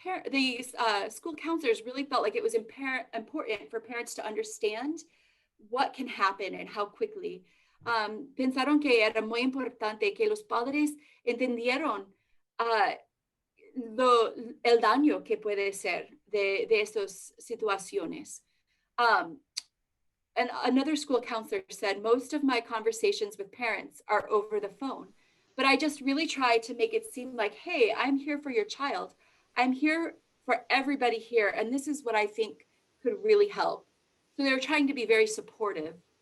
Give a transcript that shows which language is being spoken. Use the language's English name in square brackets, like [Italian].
[English] These school counselors really felt like it was important for parents to understand what can happen and how quickly. [Spanish] Pensaron que era muy importante que los padres entendieron el daño que puede ser de estas situaciones. [English] And another school counselor said, most of my conversations with parents are over the phone, but I just really try to make it seem like, hey, I'm here for your child. I'm here for everybody here. And this is what I think could really help. So they're trying to be very supportive.